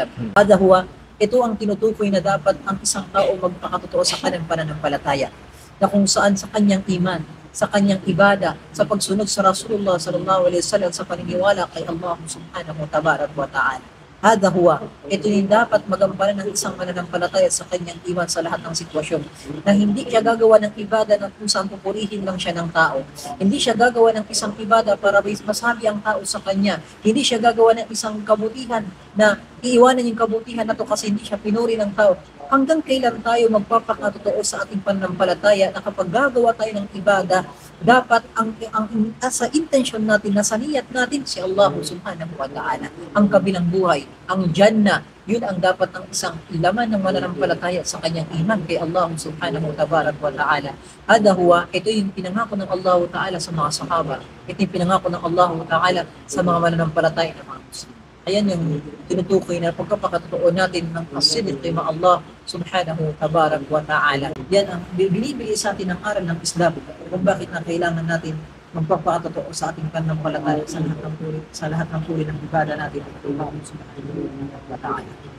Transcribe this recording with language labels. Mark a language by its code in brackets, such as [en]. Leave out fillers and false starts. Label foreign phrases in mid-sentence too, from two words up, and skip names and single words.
[ar] هذا هو, [tl] ito ang tinutukoy na dapat ang isang tao magpakatotoo sa kanyang pananampalataya, na kung saan sa kanyang iman, sa kanyang ibada, sa pagsunod sa Rasulullah [ar] صلى الله عليه وسلم, [tl] sa paniniwala kay Allah [ar] سبحانه وتعالى. هذا هو, [tl] ito yung dapat magampanan ng isang mananampalataya sa kanyang iman sa lahat ng sitwasyon. Na hindi siya gagawa ng ibada na kung saan pupurihin lang siya ng tao. Hindi siya gagawa ng isang ibada para masabi ang tao sa kanya. Hindi siya gagawa ng isang kabutihan na iiwanan yung kabutihan na to kasi hindi siya pinuri ng tao. Hanggang kailan tayo magpapakatotoo sa ating pananampalataya na kapag gagawa tayo ng ibada, dapat ang sa intention natin, nasa niyat natin si Allah [ar] سبحانه وتعالى, [tl] ang kabilang buhay, ang Jannah, yun ang dapat ang isang laman ng mananampalataya sa kanyang iman kay Allah [ar] سبحانه وتعالى. هذا هو, [tl] ito yung pinangako ng [ar] الله تعالى [tl] sa mga sahaba, ito yung pinangako ng [ar] الله تعالى [tl] sa mga mananampalataya ng mga Muslim. Ayan yung tinutukoy na pagkapakatotoo natin ng [ar] الصدق مع الله سبحانه تبارك وتعالى. [tl] Yan ang binibigay sa atin ng aral ng Islam kung bakit na kailangan natin magpapakatotoo sa ating pananampalataya sa lahat ng puri ng ibada natin ng Allah [ar] سبحانه وتعالى.